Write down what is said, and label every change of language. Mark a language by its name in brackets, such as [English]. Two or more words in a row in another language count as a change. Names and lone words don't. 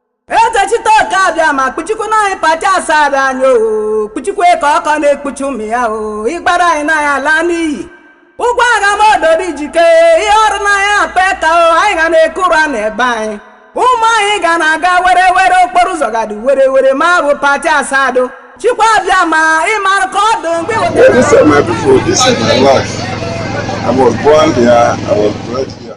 [Igbo] Eze Chitoke abịa ma kpuchikwu na anyị pati asado anyị o, kpuchikwu ka ọkọ na-ekpuchi ụmụ ya o, ịgbara anyị na ya ala n'iyi. Ụgwọ agha m ododo ijike, ihe ọrụ na ya apeta o, anyị ga na-ekuru a n'ebe anyị. Ụmụ anyị ga na-aga were were, okporo ụzọ ga dị were were, ma bụ pati asado. Chukwu abịa ma ị mara ka ọ dị mgbe ị wetara [English] Well, this is my people, this is my life. I was born here, I was bred here.